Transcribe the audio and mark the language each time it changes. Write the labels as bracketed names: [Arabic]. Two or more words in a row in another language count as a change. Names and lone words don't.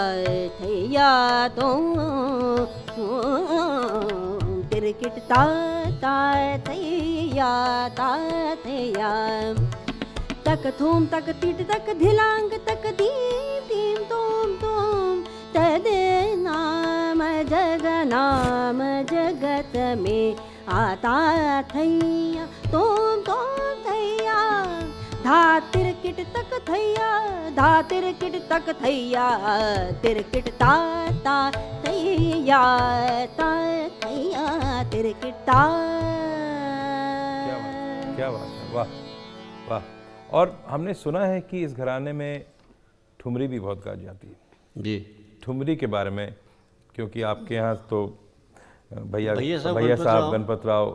[Hindi] थैया तो तिरकिट ता तातैया तातैया तक थूम तक तिट तक धिलांग तक दीम दीम तोम तोम तदे नाम जगत में आता थैया तोम तोम थैया धा तिरकिट तक थैया धा तिरकिट तक थैया तिरकिट ता ता थैया ता थैया तिरकिट ता। क्या बात है, वाह वाह। और हमने सुना है कि इस घराने में ठुमरी भी बहुत गाई जाती है जी। ठुमरी के बारे में, क्योंकि आपके यहाँ तो भैया भैया साहब गणपत राव